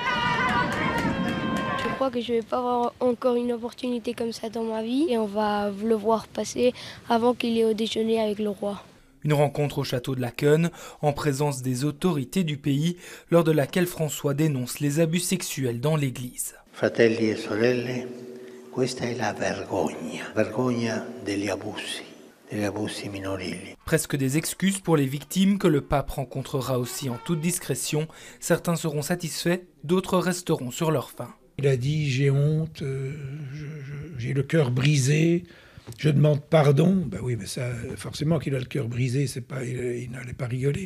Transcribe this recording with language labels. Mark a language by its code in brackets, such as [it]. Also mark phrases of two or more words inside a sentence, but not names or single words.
[fr] Je crois que je ne vais pas avoir encore une opportunité comme ça dans ma vie et on va le voir passer avant qu'il ait au déjeuner avec le roi. Une rencontre au château de Laken, en présence des autorités du pays, lors de laquelle François dénonce les abus sexuels dans l'église. [it] Fratelli e sorelle, questa è la vergogna degli abusi minorili. [fr] Presque des excuses pour les victimes que le pape rencontrera aussi en toute discrétion. Certains seront satisfaits, d'autres resteront sur leur faim. Il a dit « j'ai honte, j'ai le cœur brisé, je demande pardon ». Ben oui, mais ça, forcément qu'il a le cœur brisé, il n'allait pas rigoler.